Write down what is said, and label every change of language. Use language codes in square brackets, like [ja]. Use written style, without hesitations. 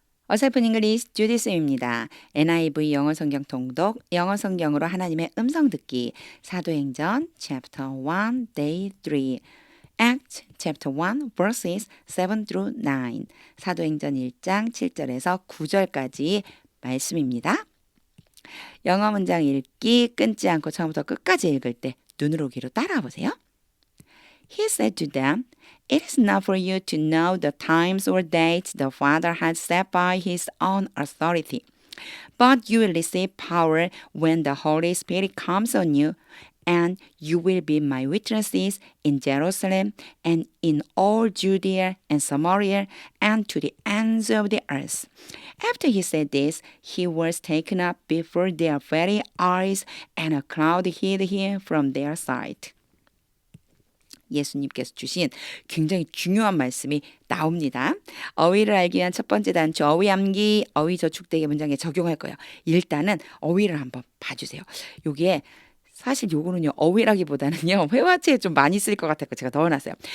[ko] 어설픈 잉글리시 주디스입니다. NIV 영어 성경 통독, 영어 성경으로 하나님의 음성 듣기, 사도행전 chapter 1 day 3, [en] Acts chapter 1 verses 7 through 9, [ko] 사도행전 1장 7절에서 9절까지 말씀입니다. 영어 문장 읽기 끊지 않고 처음부터 끝까지 읽을 때 눈으로 귀로 따라와 보세요. [en] He said to them, "It is not for you to know the times or dates the Father has set by his own authority, but you will receive power when the Holy Spirit comes on you, and you will be my witnesses in Jerusalem and in all Judea and Samaria and to the ends of the earth." After he said this, he was taken up before their very eyes, and a cloud hid him from their sight. [ko] 예수님께서 주신 굉장히 중요한 말씀이 나옵니다. 어휘를 알기 위한 첫 번째 단추 어휘 암기, 어휘 저축되기 문장에 적용할 거예요. 일단은 어휘를 한번 봐주세요. 요게 사실 요거는요 어휘라기보다는요 회화체에 좀 많이 쓸 것 같아서 제가 넣어놨어요.